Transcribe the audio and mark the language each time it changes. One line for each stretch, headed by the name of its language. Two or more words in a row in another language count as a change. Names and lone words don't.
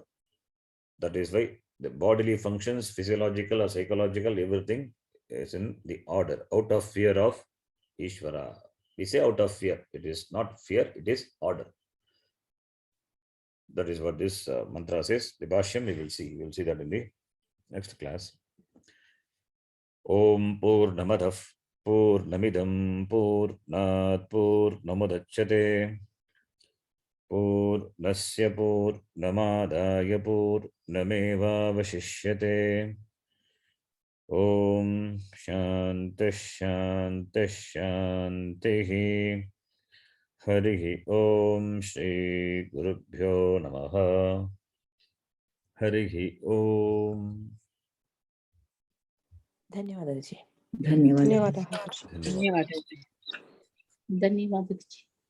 English: That is why the bodily functions, physiological or psychological, everything is in the order, out of fear of Ishvara. We say out of fear. It is not fear, it is order. That is what this mantra says. The Bhashyam we will see. We will see that in the next class.
Sanskrit: Om Purnamadav Purnamidam Purnat Purnamudachyate Purnasya Purnamadaya Purnamevavashishyate. Om Shanti Shanti Shanti. Harihi Om Shri Gurubhyo Namaha. Harihi Om.
Kannada: ಧನ್ಯವಾದ ಜಿ. ಧನ್ಯವಾದ. ಧನ್ಯವಾದ ಧನ್ಯವಾದ. ಧನ್ಯವಾದ.